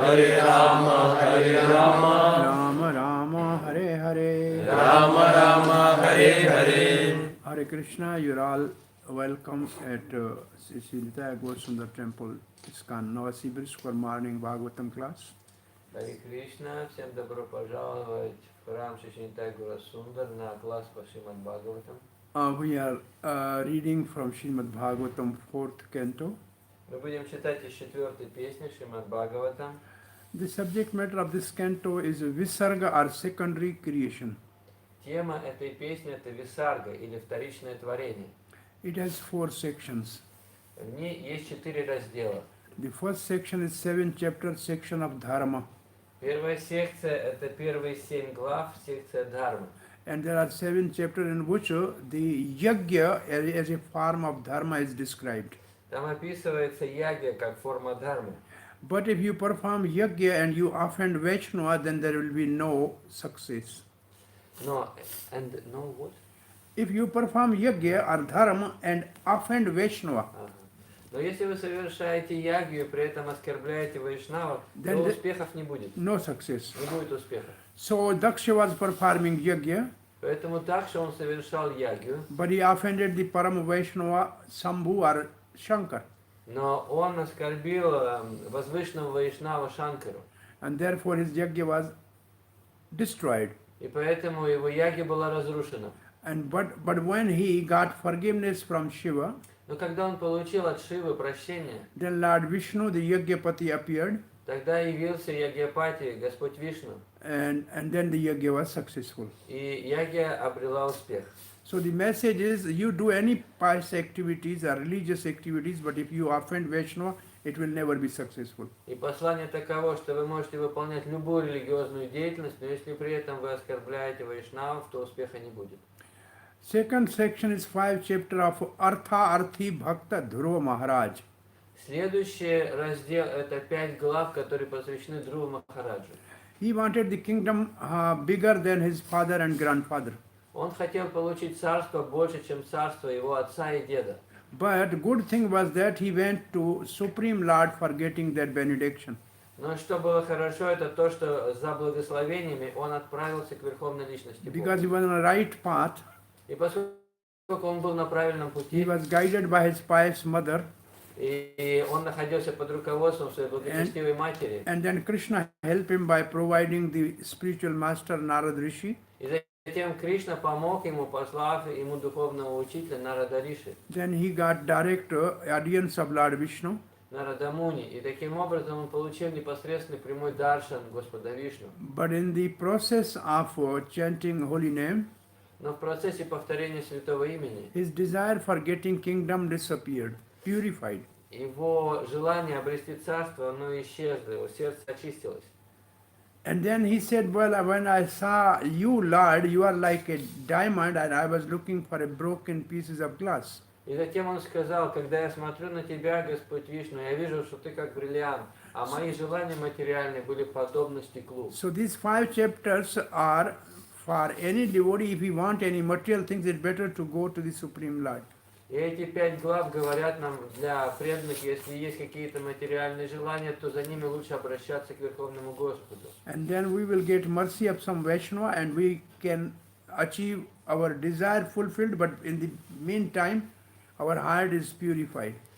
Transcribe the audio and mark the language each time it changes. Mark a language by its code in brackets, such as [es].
[sa] Hare Rama Hare Rama Rama Rama Hare Hare Rama Rama Hare Hare [en] Hare Krishna, you're all welcome at Sri Gosundar Temple, ISKCON, NOVOSIBRISK for morning Bhagvatam class. [ru] Харе Кришна, всем добро пожаловать в храм Шишнитай Гура Сундар на класс по Шримад Бхагаватам. [en] We are reading from Srimad Bhagavatam, 4th canto. [ru] Мы будем читать из 4-й песни Шримад Бхагаватам. [en] The subject matter of this canto is Visarga or secondary creation. [ru] Тема этой песни это Висарга или вторичное творение. [en] It has 4 sections. [ru] В ней есть 4 раздела. [en] The first section is 7 chapter section of Dharma. [ru] Первая секция это первые 7 глав, секция Дхармы. [en] And there are 7 chapters in which the yajna as a form of dharma is described. [ru] Там описывается ягья как форма дхармы. [en] But if you perform yajna and you offend Vaishnava, then there will be no success. No what? If you perform yajna or dharma and offend Vaishnava, [ru] Но если вы совершаете ягью и при этом оскорбляете вайшнавов, то успехов не будет. [en] No success. [ru] Не будет успеха. [en] So Daksha was performing yajna, [ru] Поэтому также он совершал ягью, [en] but he offended the Param Vaishnava Sambhu or Shankar. [ru] но он оскорбил возвышенного вайшнава Шанкару. [en] And therefore his yajna was destroyed. [ru] И поэтому его ягья была разрушена. [en] But when he got forgiveness from Shiva, [ru] Но когда он получил от Шивы прощение, [en] then Lord Vishnu, the Yajnapati, appeared, [ru] тогда явился Ягьяпати, Господь Вишну, [en] and then the yajna was successful. [ru] и ягья обрела успех. [en] So the message is, you do any pious activities or religious activities, but if you offend Vaishnava, it will never be successful. [ru] И послание таково, что вы можете выполнять любую религиозную деятельность, но если при этом вы оскорбляете вайшнавов, то успеха не будет. [en] Second section is 5 chapter of Artha Arthi Bhakta Dhruva Maharaj. [ru] Следующий раздел это 5 глав, которые посвящены Dhruva Махараджу. [en] He wanted the kingdom bigger than his father and grandfather. [ru] Он хотел получить царство больше, чем царство его отца и деда. [en] But good thing was that he went to Supreme Lord for getting that benediction. [ru] Но что было хорошо, это то, что за благословениями он отправился к Верховной Личности [en] Because he [ru] Бога. [en] was on the right path, [ru] И поскольку он был на правильном [en] he [ru] пути, [en] was guided by his pious mother. [ru] И он находился под руководством своей благочестивой матери. [en] And then Krishna helped him by providing the spiritual master Narad Rishi. [ru] И затем Кришна помог ему, послав ему духовного учителя Нарада Риши, [en] Then he got direct audience of Lord Vishnu. [ru] Нарада Муни. И таким образом он получил непосредственный прямой даршан Господа Вишну. [en] But in the process of chanting holy name, [ru] Но в процессе повторения святого имени [en] his desire for getting kingdom disappeared, purified. [ru] его желание обрести царство, оно исчезло, его сердце очистилось. [en] And then he said, well, when I saw you, Lord, you are like a diamond, and I was looking for a broken pieces of glass. [ru] И затем он сказал, когда я смотрю на тебя, Господь Вишну, я вижу, что ты как бриллиант, а мои желания материальные были подобны стеклу. [en] So these 5 chapters are for any devotee, if you want any material things, it's better to go to the Supreme Lord. [ru] И эти 5 глав говорят нам для преданных, если есть какие-то материальные желания, то за ними лучше обращаться к Верховному Господу. [en] And then we will get mercy of some Vaishnava and we can achieve our desire fulfilled, but in the meantime, our heart is purified.